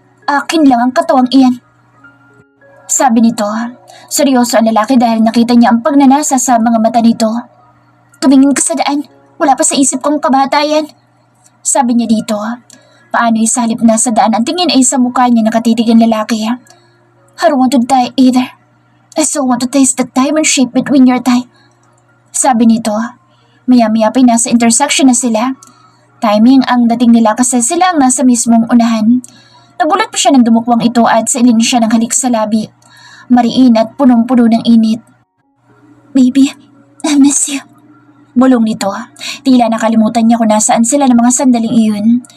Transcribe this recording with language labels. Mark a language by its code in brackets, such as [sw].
[tl] Akin lang ang katawang iyan. Sabi nito. Seryoso ang lalaki dahil nakita niya ang pagnanasa sa mga mata nito. Tumingin ka sa daan, wala pa sa isip kong kabatayan. Sabi niya dito. Paano sa halip na sa daan ang tingin ay sa mukha niya nakatitig ang lalaki. [en] I don't want to die either. I still want to taste the diamond shape between your thigh. [tl] Sabi nito. Maya-maya pa'y nasa intersection na sila. Timing ang dating nila kasi sila ang nasa mismong unahan. Nagulat pa siya ng dumukwang ito at sailin siya ng halik sa labi. Mariin at punong-puno ng init. [en] Baby, I miss you. [tl] Bulong nito. Tila nakalimutan niya kung nasaan sila ng mga sandaling iyon.